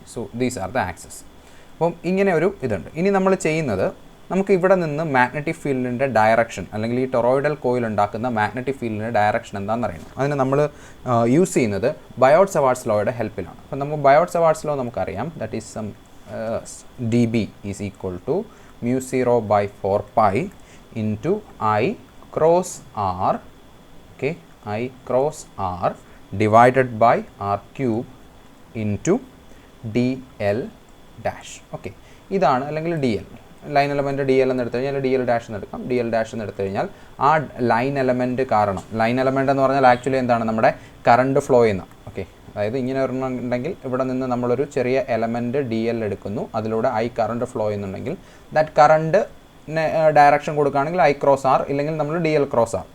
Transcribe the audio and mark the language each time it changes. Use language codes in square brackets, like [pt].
[en] So these are the axes. [ml] അപ്പം ഇങ്ങനെ ഒരു ഇതുണ്ട്. ഇനി നമ്മൾ ചെയ്യുന്നത്, നമുക്ക് ഇവിടെ നിന്ന് മാഗ്നറ്റിക് ഫീൽഡിൻ്റെ ഡയറക്ഷൻ അല്ലെങ്കിൽ ഈ ടൊറോയിഡൽ കോയിൽ ഉണ്ടാക്കുന്ന മാഗ്നറ്റിക് ഫീൽഡിൻ്റെ ഡയറക്ഷൻ എന്താണെന്ന് അറിയണം. അതിന് നമ്മൾ യൂസ് ചെയ്യുന്നത് ബയോട്ട്-സവാർട്ട്സ് ലോയുടെ ഹെൽപ്പിലാണ്. അപ്പം നമുക്ക് ബയോട്ട്-സവാർട്ട്സ് ലോ നമുക്കറിയാം. [en] That is some dB is equal to μ0/4π into I cross R, okay, I cross R divided by R cube into DL dash. [ml] Okay, ഇതാണ് അല്ലെങ്കിൽ DL ലൈൻ എലമെൻറ്റ് DL എന്ന് എടുത്തു കഴിഞ്ഞാൽ DL ഡാഷ് എന്ന് എടുക്കാം. DL ഡാഷ് എന്ന് എടുത്തു കഴിഞ്ഞാൽ ആ ലൈൻ എലമെൻറ്റ് കാരണം, ലൈൻ എലമെൻറ്റ് എന്ന് പറഞ്ഞാൽ ആക്ച്വലി എന്താണ്, നമ്മുടെ കറണ്ട് ഫ്ലോ ചെയ്യുന്ന. ഓക്കെ, അതായത് ഇങ്ങനെ ഒരെണ്ണം ഉണ്ടെങ്കിൽ ഇവിടെ നിന്ന് നമ്മളൊരു ചെറിയ എലമെൻറ്റ് DL എടുക്കുന്നു, അതിലൂടെ I കറണ്ട് ഫ്ലോ ചെയ്യുന്നുണ്ടെങ്കിൽ ദാറ്റ് കറണ്ട് ഡയറക്ഷൻ കൊടുക്കുകയാണെങ്കിൽ I ക്രോസ് R, ഇല്ലെങ്കിൽ നമ്മൾ DL ക്രോസ് R.